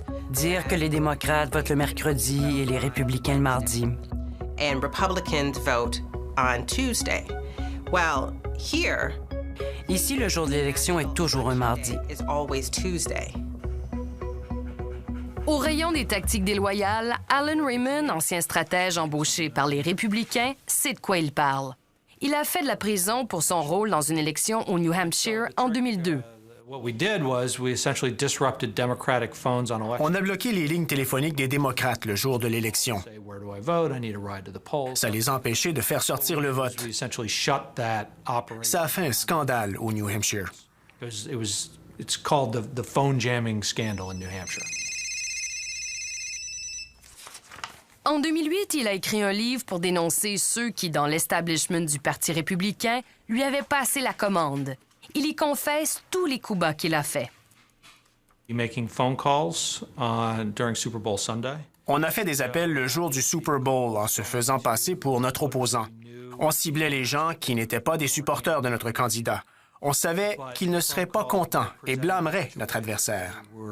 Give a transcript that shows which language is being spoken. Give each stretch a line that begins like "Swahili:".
French: dire que les démocrates votent le mercredi et les républicains le mardi.
English: And Republicans vote on Tuesday. Well, here,
French: ici, le jour de l'élection est toujours un mardi. Au rayon des tactiques déloyales, Alan Raymond, ancien stratège embauché par les républicains, sait de quoi il parle. Il a fait de la prison pour son rôle dans une élection au New Hampshire en 2002. On a bloqué les lignes téléphoniques des démocrates le jour de l'élection. Ça les a empêchés de faire sortir le vote. Ça a fait un scandale au New Hampshire.
English: It's called the phone jamming scandal in New Hampshire.
French: En 2008, il a écrit un livre pour dénoncer ceux qui, dans l'establishment du Parti républicain, lui avaient passé la commande. Il y confesse tous les coups bas qu'il a faits.
English: Making phone calls during Super Bowl Sunday.
French: On a fait des appels le jour du Super Bowl en se faisant passer pour notre opposant. On ciblait les gens qui n'étaient pas des supporters de notre candidat. On savait qu'ils ne seraient pas contents et blâmeraient notre adversaire.